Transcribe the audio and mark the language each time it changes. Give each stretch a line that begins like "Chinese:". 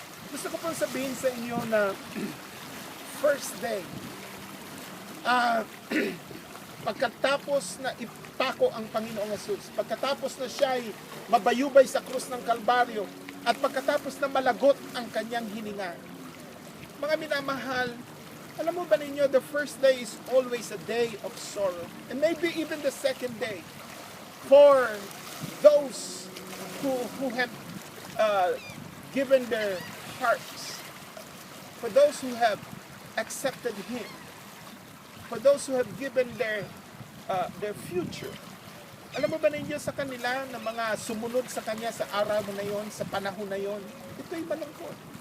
Filipino: Gusto ko pong sabihin sa inyo na first day, pagkatapos na ipako ang Panginoong Hesus, pagkatapos na siya ay mabayubay sa krus ng Kalbaryo, at pagkatapos na malagot ang kanyang hininga. Mga minamahal, alam mo ba ninyo,
English: the first day is always a day of sorrow. And maybe even the second day, for those who have given their hearts, for those who have accepted Him, for those who have given their future.
Filipino: Alam mo ba ninyo sa kanila na mga sumunod sa Kanya sa araw na yon, sa panahon na yon, ito'y malungkot.